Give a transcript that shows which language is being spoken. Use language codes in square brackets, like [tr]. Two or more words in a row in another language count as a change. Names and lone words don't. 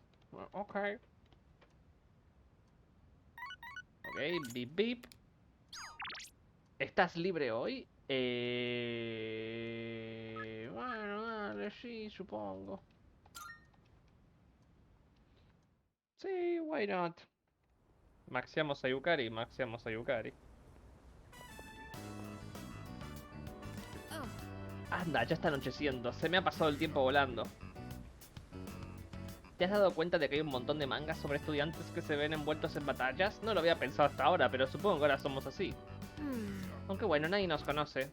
[es] Bueno, ok. Ok, bip bip. ¿Estás libre hoy? Bueno, dale, sí, supongo. Sí, [en] why not? [es] Maxiamos a Yukari, maxiamos a Yukari. Anda, ya está anocheciendo. Se me ha pasado el tiempo volando. ¿Te has dado cuenta de que hay un montón de mangas sobre estudiantes que se ven envueltos en batallas? No lo había pensado hasta ahora, pero supongo que ahora somos así. Aunque bueno, nadie nos conoce.